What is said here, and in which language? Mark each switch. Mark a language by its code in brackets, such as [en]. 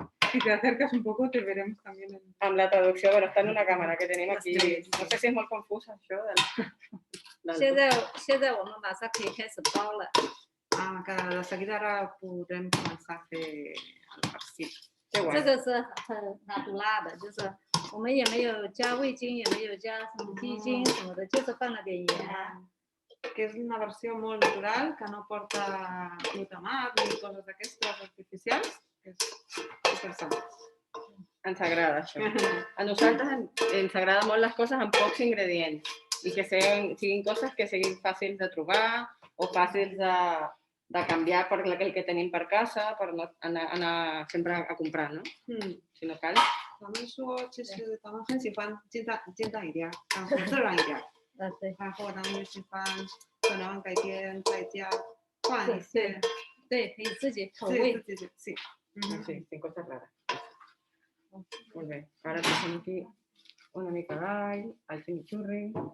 [es] Si te acercas un poco te veremos también. [ca] Amb la traducció, bueno, està en una càmera que tenim aquí. No sé si és molt confusa això. [zh] 现在我们马上可以开始包了。 [ca] Que de seguida ara podrem començar a fer el farcit. [zh] 这这个是很natural的，就是我们也没有加味精，也没有加什么鸡精什么的，就是放了点盐。 [ca] Que és una versió molt natural, que no porta glutamat ni coses d'aquestes artificials. És supersant. Ens agrada això. A nosaltres ens agrada molt les coses amb pocs ingredients i que siguin coses que siguin fàcils de trobar o fàcils de canviar per el que tenim per casa, per no anar sempre a comprar, no? Si no cal. [zh] 咱们说，其实咱们很喜欢简单一点，然后自然一点。对。然后咱们喜欢可能改天在家换一些。对，可以自己口味。 [ca] Sí. [es] Sí, sin cosas raras. [ca] Molt bé. Ara posem aquí una mica d'all, el chimichurri.